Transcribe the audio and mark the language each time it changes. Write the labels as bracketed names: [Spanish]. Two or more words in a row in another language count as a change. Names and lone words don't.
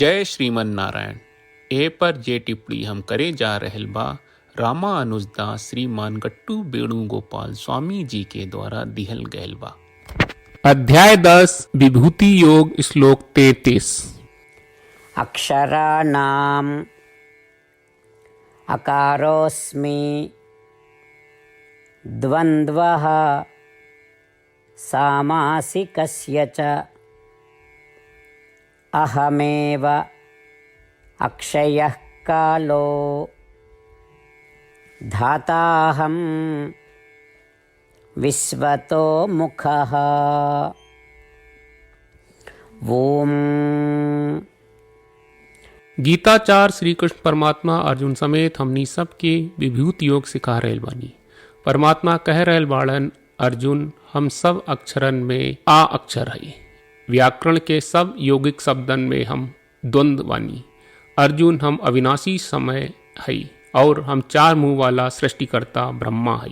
[Bhojpuri] जय श्रीमन नारायण। ए पर जे टिप्पणी हम करे जा रहल बा रामानुजदास श्रीमान गट्टू वेणुगोपाल स्वामी जी के द्वारा दिहल गयल बा। अध्याय 10 विभूति योग श्लोक 33। [Sanskrit] अक्षराणाम् अकारोऽस्मि द्वन्द्वः सामासिकस्य च अहमेव अक्षयः कालो धाताहं विश्वतो मुखः। ओम। [Bhojpuri] गीताचार्य श्री कृष्ण परमात्मा अर्जुन समेत हमनी सबके विभूति योग सिखा रहल बानी। परमात्मा कह रहल बाड़न, अर्जुन हम सब अक्षरन में आ अक्षर है। व्याकरण के सब यौगिक शब्दन में हम द्वंद्व बानी। अर्जुन हम अविनाशी समय है और हम चार मुंह वाला सृष्टिकर्ता ब्रह्मा है।